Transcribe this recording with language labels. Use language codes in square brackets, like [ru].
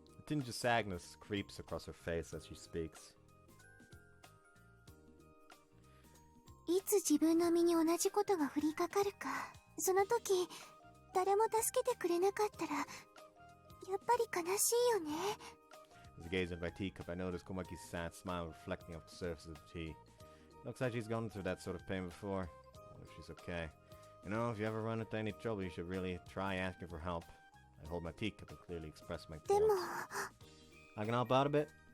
[en] A tinge of sadness creeps across her face as she speaks. [ja] いつ自分の身に同じことが降りかかるか、その時誰も助けてくれなかったらやっぱり悲しいよね。 [en] As I gaze at my teacup, I notice Komaki's sad smile reflecting off the surface of the tea. Looks like she's gone through that sort of pain before. I wonder if she's okay. You know, if you ever run into any trouble, you should really try asking for help. I hold my teacup and clearly express my [ja] でも [en] thoughts. I can help out a bit.